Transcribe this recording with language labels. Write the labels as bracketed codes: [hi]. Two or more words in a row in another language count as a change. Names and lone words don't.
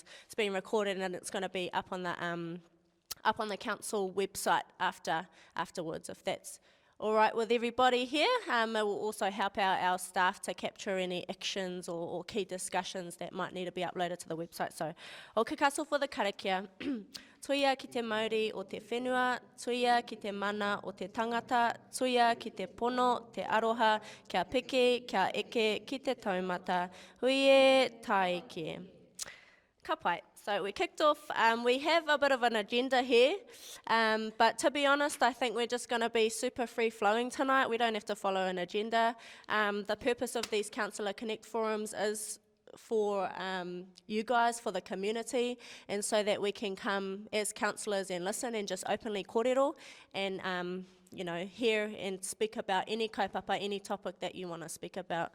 [en] It's being recorded and it's going to be up on the council website afterwards, if that's all right with everybody here. It will also help our staff to capture any actions or key discussions that might need to be uploaded to the website. So, o ke kaso for the karakia. [mi] Tuia ki te Māori o te whenua, tuia ki te mana o te tangata, tuia ki te pono, te aroha, kia peke, kia eke, ki te taumata, huie taike. Ka pai. [en] So we kicked off, we have a bit of an agenda here, but to be honest, I think we're just going to be super free-flowing tonight. We don't have to follow an agenda. The purpose of these Councillor Connect forums is for you guys, for the community, and so that we can come as councillors and listen and just openly kōrero and you know, hear and speak about any kaupapa, any topic that you want to speak about.